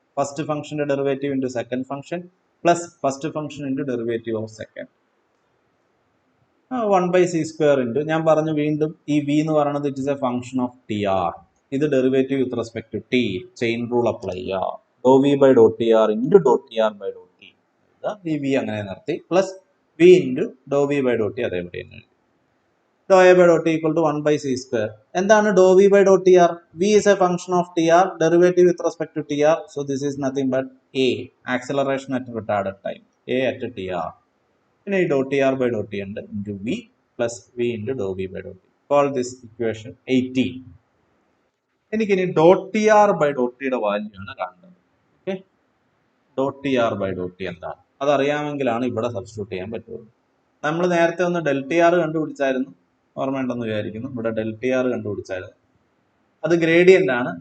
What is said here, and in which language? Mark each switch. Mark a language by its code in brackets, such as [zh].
[en] First ഫംഗ്ഷന്റെ derivative into second function plus first function into derivative of second. [ml] 1 by C square into ഞാൻ പറഞ്ഞു വീണ്ടും ഈ V എന്ന് പറയുന്നത് [en] It is a function of T R. [ml] ഇത് derivative with respect to T. Chain rule apply ചെയ്യുക. ഡോ V by Dr T R into Dr T R by Dr T. ഈ V അങ്ങനെ നിർത്തി. Plus [en] v into dou v by dou t [ml] അതേപടി തന്നെ എഴുതി. [en] Dou a by dou t equal to 1 by c square. [ml] എന്താണ് [en] dou v by dou tr? V is a function of tr, derivative with respect to tr. So this is nothing but a, acceleration at retarded time, a at tr. [ml] പിന്നെ ഈ dou tr by dou t ഉണ്ട് into v plus v into dou v by dou t. [en] Call this equation 18. [ml] എനിക്കിനി dou tr by dou t യുടെ value ആണ് കാണുന്നത്. Okay, dou tr by dou t എന്താണ് അതറിയാമെങ്കിലാണ് ഇവിടെ substitute ചെയ്യാൻ പറ്റുള്ളൂ. നമ്മൾ നേരത്തെ ഒന്ന് ഡെൽ ടി ആർ കണ്ടുപിടിച്ചായിരുന്നു, ഓർമ്മയുണ്ടെന്ന് വിചാരിക്കുന്നു. ഇവിടെ ഡെൽ ടി ആർ കണ്ടുപിടിച്ചായിരുന്നു, അത് ഗ്രേഡിയന്റ് ആണ്.